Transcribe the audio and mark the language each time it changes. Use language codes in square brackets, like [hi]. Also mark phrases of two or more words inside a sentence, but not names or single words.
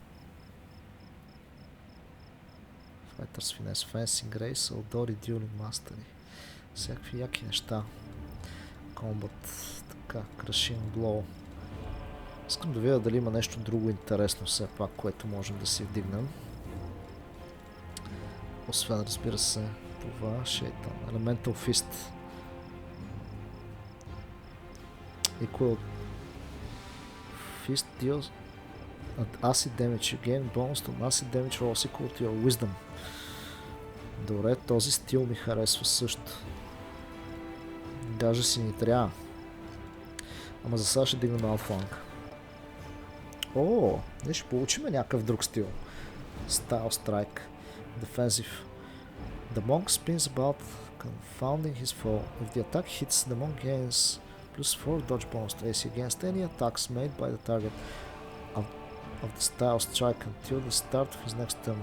[en] Fighters Finesse, Fencing Grace, Outdoor Dueling Mastery. [bg] Всякакви яки неща. Combat, така, [en] Crushing Blow. [bg] Искам да видя дали има нещо друго интересно все пак, което можем да си вдигнем. Освен, разбира се, това Шейтан. [en] Elemental Fist. Equal Fist deals acid damage. You gain bonus to acid damage rolls equal to your wisdom. [bg] Добре, този стил ми харесва също. Даже си ни трябва. Ама за сега ще дигнем [en] out flank. [bg] Ние ще получим някакъв друг стил. [en] Style Strike. Defensive. The monk spins about, confounding his foe. If the attack hits, the monk gains plus 4 dodge bonus to AC against any attacks made by the target of the style strike until the start of his next turn.